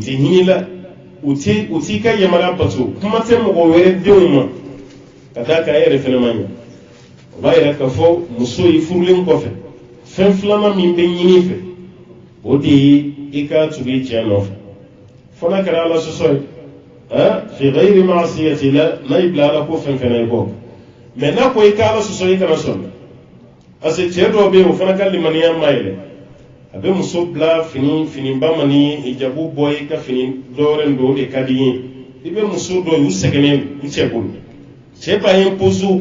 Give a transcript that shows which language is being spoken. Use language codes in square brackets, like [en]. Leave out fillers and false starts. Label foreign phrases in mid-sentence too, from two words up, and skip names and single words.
[bm] tɛ hinɛ la u t'i ka yamaruya bato kuma tɛ mɔgɔ wɛrɛ denw ma ka d'a kan e yɛrɛ fana ma ɲa o b'a yira k'a fɔ muso i furulen kɔfɛ fɛn filanan min bɛ ɲini i fɛ o de ye i ka tugu i cɛ nɔfɛ fo n'a kɛra ala sɔsɔ ye [ar] في غير معصية [bm] la n'a y'i bila ala ko fɛn fɛn na i kɔ mais n'a ko i ka ala sɔsɔ i kana sɔn [fr] parce que [bm] cɛ dɔw bɛ yen o fana ka limaniya ma yɛlɛ a bɛ muso bila finiba ma ni hijabu bɔ i ka fini dɔwɛrɛ don o de ka di ye i bɛ muso dɔw u sɛgɛnnen u cɛ bolo cɛ b'a impose u